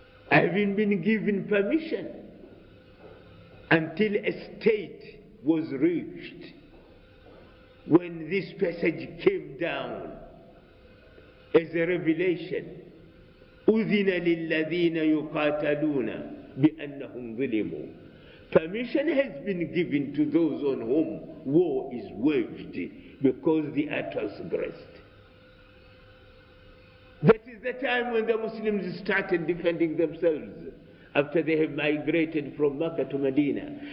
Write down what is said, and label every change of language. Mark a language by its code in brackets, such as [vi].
[en] I haven't been given permission until a state was reached when this passage came down as a revelation. [ar] أذن للذين يقاتلون بأنهم ظلموا. [en] Permission has been given to those on whom war is waged because they are transgressed. That is the time when the Muslims started defending themselves after they have migrated from Mecca to Medina.